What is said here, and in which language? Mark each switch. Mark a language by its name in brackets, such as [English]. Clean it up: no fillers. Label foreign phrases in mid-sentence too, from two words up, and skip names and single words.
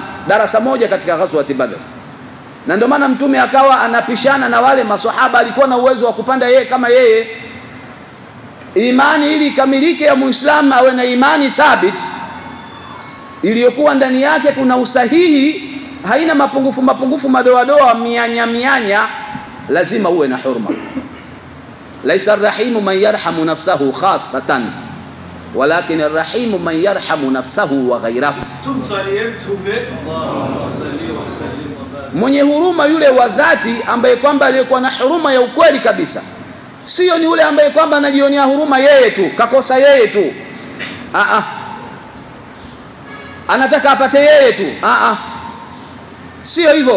[Swahili] Darasa moja katika ghazwat Badr, na ndio maana mtume akawa anapishana na wale maswahaba. Alikuwa na uwezo wa kupanda yeye kama yeye. Imani ili kamilike ya Muislamu, awe na imani thabit iliyokuwa ndani yake kuna usahihi, haina mapungufu madoadoa, mianya, lazima uwe na hurma. [Arabic] ليس الراحم من يرحم نفسه خاصة ولكن الراحم من يرحم نفسه وغيره. [Swahili] Mwenye huruma yule wa dhati, ambaye kwamba aliyekuwa na huruma ya ukweli kabisa. Sio ni yule ambaye kwamba anajionea huruma yeye tu, kakosa yeye tu, anataka apate yeye tu, sio hivyo.